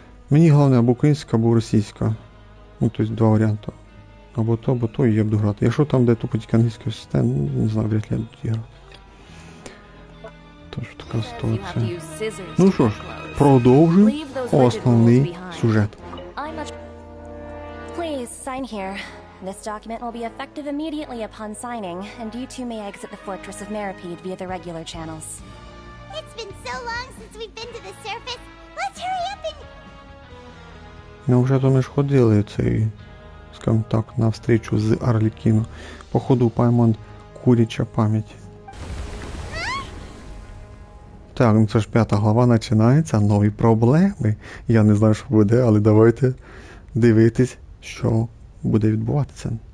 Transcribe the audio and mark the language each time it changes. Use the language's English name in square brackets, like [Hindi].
[Ukrainian] Мені головне або українська, або російська. Ну, тобто два варіанти. Або то, і я буду грати. Якщо там, де тупо тільки англійська система, не знаю, вряд ли я буду грати. Тож така ситуація. Ну що ж, продовжуємо основний сюжет. [English] Please, sign here. This document will be effective immediately upon signing, and you two may exit the fortress of Meripede via the regular channels. It's been so long since we've been to the surface. Let's hurry up and... [Ukrainian] Ну, вже то ми ж ходили цей, скажімо так, на встречу з Арлікіно. Походу, Паймон куряча пам'ять. Так, ну це ж 5 глава починається, нові проблеми. Я не знаю, що буде, але давайте дивитись, що буде відбуватися.